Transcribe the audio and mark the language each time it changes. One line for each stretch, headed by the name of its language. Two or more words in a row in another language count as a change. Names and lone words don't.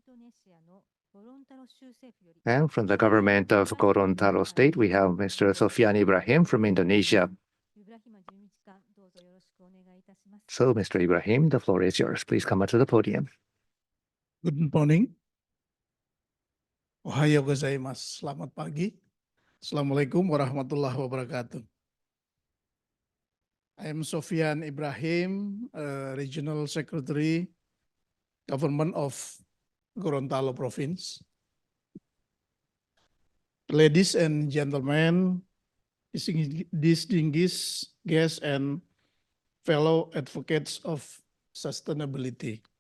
English: And from the government of Gorontalo State, we have Mr. Sofian Ibrahim from Indonesia. So, Mr. Ibrahim, the floor is yours. Please come up to the podium. Good morning.
Japanese: おはようございます.
Indonesian: Selamat pagi.
Arabic: السلام عليكم ورحمة الله وبركاته.
English: I am Sofian Ibrahim, Regional Secretary, Government of Gorontalo Province. Ladies and gentlemen, distinguished guests and fellow advocates of sustainability.